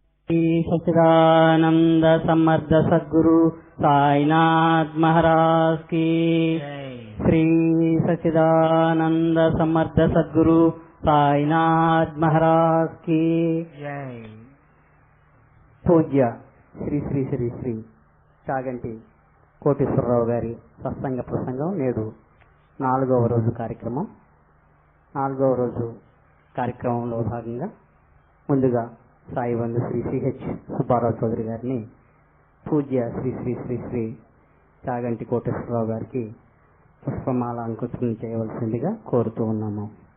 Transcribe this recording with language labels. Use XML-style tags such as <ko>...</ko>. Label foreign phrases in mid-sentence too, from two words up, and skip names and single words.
<hi>श्री सच्चिदानंद समर्थ सद्गुरु साईनाथ महाराज की। श्री सच्चिदानंद समर्थ सद्गुरु साईनाथ महाराज की।</hi> <te>పూజ్య శ్రీ శ్రీ శ్రీ శ్రీ చాగంటి కోటేశ్వరరావు గారి సత్సంగ ప్రసంగం నేడు 4వ రోజు కార్యక్రమం. 4వ రోజు కార్యక్రమంలో భాగంగా ముందుగా సాయి బంధు శ్రీ సిహెచ్ సుబ్బారావు చౌదరి గారిని పూజ్య శ్రీ శ్రీ శ్రీ శ్రీ చాగంటి కోటేశ్వరరావు గారికి పుష్పమాల అంకురం చేయవలసిందిగా కోరుతూ ఉన్నాము.</te>